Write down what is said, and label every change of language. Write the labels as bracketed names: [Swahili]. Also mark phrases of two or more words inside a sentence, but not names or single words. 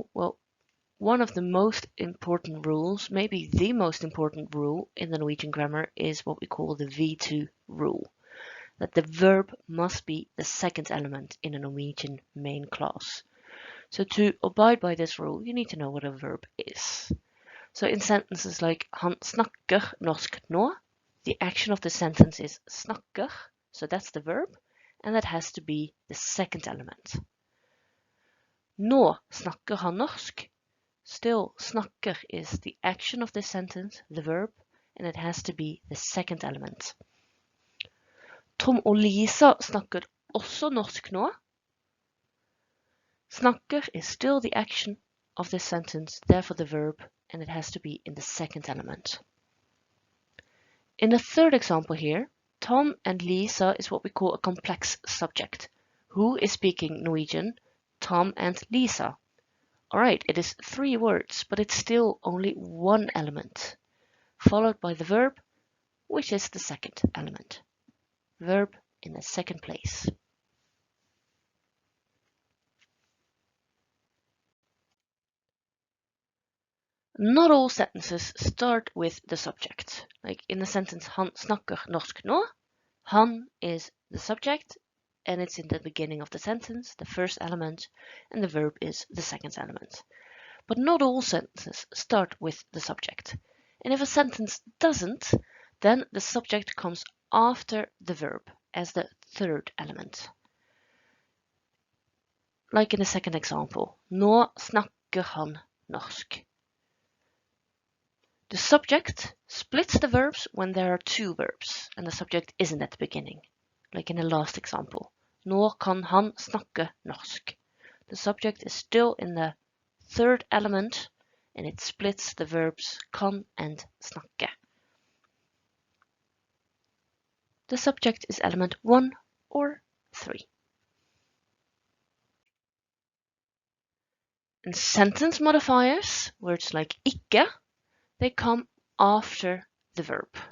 [English] Well, one of the most important rules, maybe the most important rule in the Norwegian grammar is what we call the V2 rule, that the verb must be the second element in a Norwegian main clause. So to abide by this rule, you need to know what a verb is. So in sentences like [Norwegian] han snakker norsk nå, [English] the action of the sentence is snakker, so that's the verb, and that has to be the second element. [Norwegian] Nå snakker han norsk. [English] Still, snakker is the action of this sentence, the verb, and it has to be the second element. [Norwegian] Tom og Lisa snakker også norsk nå. [English] Snakker is still the action of this sentence, therefore the verb, and it has to be in the second element. In the third example here, Tom and Lisa is what we call a complex subject. Who is speaking Norwegian? Tom and Lisa. Alright, it is 3 words, but it's still only one element, followed by the verb, which is the second element. Verb in the second place. Not all sentences start with the subject. Like in the sentence [Norwegian] han snakker norsk nå, [English] han is the subject, and it's in the beginning of the sentence, the first element, and the verb is the second element. But not all sentences start with the subject. And if a sentence doesn't, then the subject comes after the verb as the third element. Like in the second example, [Norwegian] nå snakker han norsk. [English] The subject splits the verbs when there are 2 verbs, and the subject isn't at the beginning. Like in the last example, [Norwegian] nå kan han snakke norsk. [English] The subject is still in the third element, and it splits the verbs kan and snakke. The subject is element 1 or 3. And sentence modifiers, words like ikke, they come after the verb.